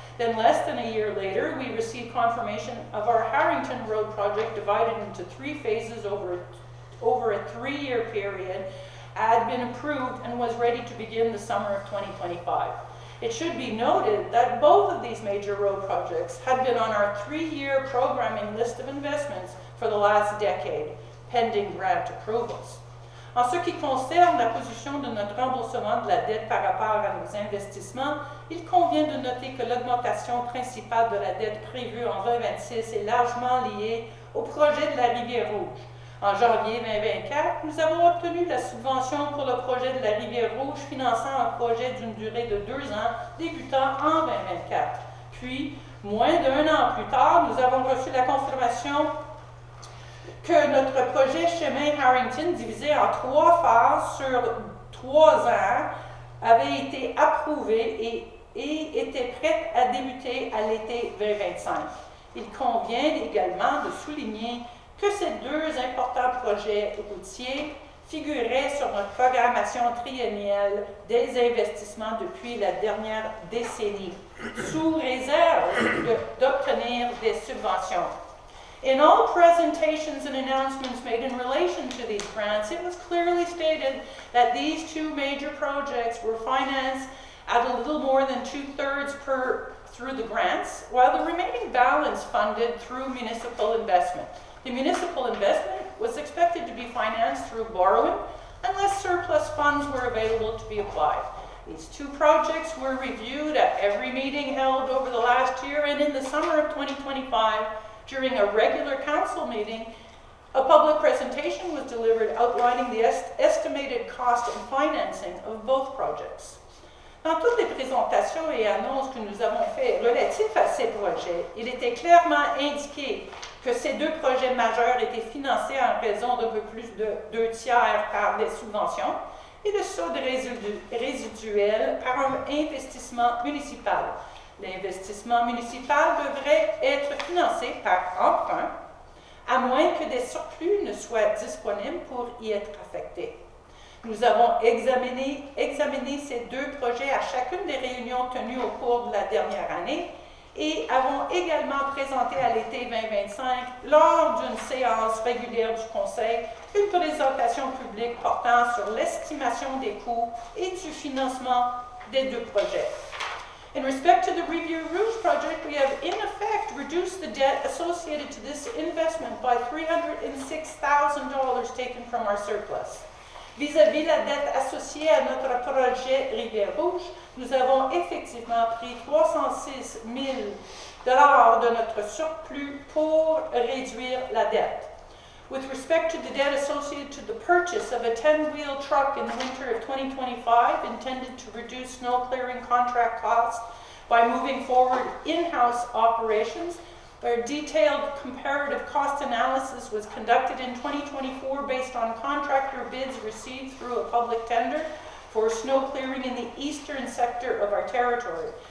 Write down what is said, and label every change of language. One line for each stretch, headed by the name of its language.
English: Then less than a year later, we received confirmation of our Harrington Road project divided into 3 phases over a 3-year period, had been approved and was ready to begin the summer of 2025. It should be noted that both of these major road projects had been on our 3-year programming list of investments for the last decade, pending grant approvals.
French: En ce qui concerne la position de notre remboursement de la dette par rapport à nos investissements, il convient de noter que l'augmentation principale de la dette prévue en 2026 est largement liée au projet de la Rivière Rouge. En janvier 2024, nous avons obtenu la subvention pour le projet de la Rivière Rouge finançant un projet d'une durée de 2 ans débutant en 2024. Puis, moins d'1 an plus tard, nous avons reçu la confirmation que notre projet chemin Harrington, divisé en 3 phases sur 3 ans, avait été approuvé et était prêt à débuter à l'été 2025. Il convient également de souligner que ces 2 importants projets routiers figuraient sur notre programmation triennielle des investissements depuis la dernière décennie, sous réserve d'obtenir des subventions.
English: In all presentations and announcements made in relation to these grants, it was clearly stated that these 2 major projects were financed at a little more than 2/3 through the grants, while the remaining balance funded through municipal investment. The municipal investment was expected to be financed through borrowing unless surplus funds were available to be applied. These two projects were reviewed at every meeting held over the last year, and in the summer of 2025, during a regular council meeting, a public presentation was delivered outlining the estimated cost and financing of both projects.
French: Dans toutes les présentations et annonces que nous avons faites relatifs à ces projets, il était clairement indiqué que ces deux projets majeurs étaient financés en raison d'un peu plus de 2/3 par des subventions et le solde résiduel par un investissement municipal. L'investissement municipal devrait être financé par emprunt, à moins que des surplus ne soient disponibles pour y être affectés. Nous avons examiné ces deux projets à chacune des réunions tenues au cours de la dernière année et avons également présenté à l'été 2025, lors d'une séance régulière du Conseil, une présentation publique portant sur l'estimation des coûts et du financement des deux projets.
English: In respect to the Review Rouge project, we have in effect reduced the debt associated to this investment by $306,000 taken from our surplus.
French: Vis-à-vis la dette associée à notre projet Rivière-Rouge, nous avons effectivement pris $306 000 de notre surplus pour réduire la dette.
English: With respect to the debt associated to the purchase of a 10-wheel truck in the winter of 2025 intended to reduce snow clearing contract costs by moving forward in-house operations, a detailed comparative cost analysis was conducted in 2024 based on contractor bids received through a public tender for snow clearing in the eastern sector of our territory.